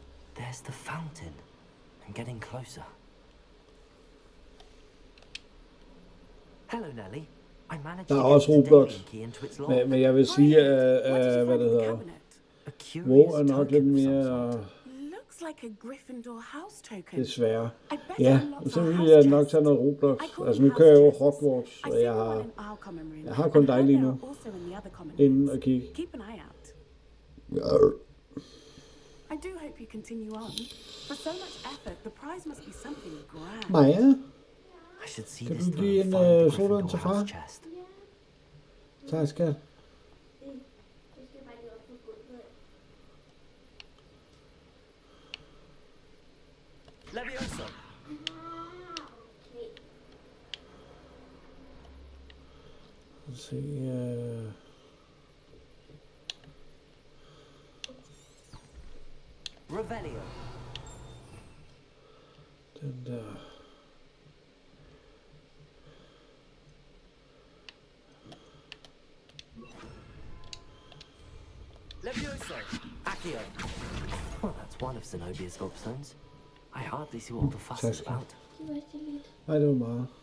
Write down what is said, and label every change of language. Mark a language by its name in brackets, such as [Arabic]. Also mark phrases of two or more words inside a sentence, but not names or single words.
[English] There's the fountain. I'm getting closer. Hello, Nellie. I managed [Danish] Der [English] to [Danish] er [English] get [Danish] også [English] the [Danish] Roblox. [English] Daedalian key into its lock. [Danish] Men jeg vil sige, at hvad det hedder, WoW er nok lidt mere [English] Looks like a Gryffindor house token. [Danish] desværre. Ja, så vil jeg nok tage noget Roblox. Altså nu kører jeg jo Hogwarts, og jeg har kun dig lige nu. Inden at kigge. [English] Keep an eye out. I do hope you continue on. For so much effort, the prize must be something grand. [Danish] Maja, [English] I should see [Danish] kan [English] this [Danish] du [English] through [Danish] give [English] and [Danish] en [English] find the [Danish] sodavand [English] Gryffindor [Danish] til far? [English] house chest. [Danish] Tak, skat. Levioso. Lad os se, Revelio. den der. Levioso. Accio. [English] Well, that's one of Zenobia's gobstones. I hardly see what all the fuss is about. [Danish] Nej, det var meget.